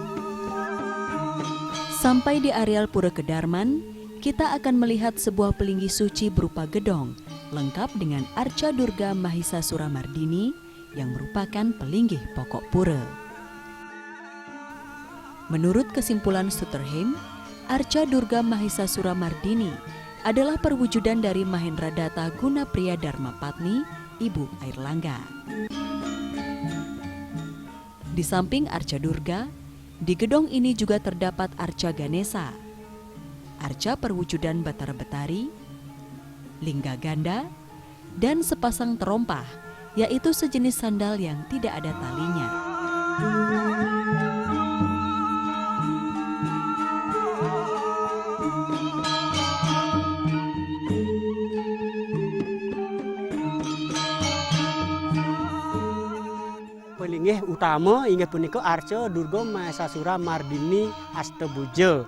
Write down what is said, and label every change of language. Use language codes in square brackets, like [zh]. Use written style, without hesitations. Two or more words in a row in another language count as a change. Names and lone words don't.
[id] Sampai di areal Pura Kedarman, kita akan melihat sebuah pelinggi suci berupa gedong lengkap dengan arca Durga Mahisasura Mardini yang merupakan pelinggih pokok pura. Menurut kesimpulan Sutterheim, arca Durga Mahisasura Mardini adalah perwujudan dari Mahendra Datta Gunapriya Dharma Patni, Ibu Airlangga. Di samping arca Durga, di gedong ini juga terdapat arca Ganesha, arca perwujudan Batara Betari, lingga ganda, dan sepasang terompah, yaitu sejenis sandal yang tidak ada talinya. Pelinggih utama [ban] inggih punika [id] arca Durga Mahesasura Mardini Astabuja.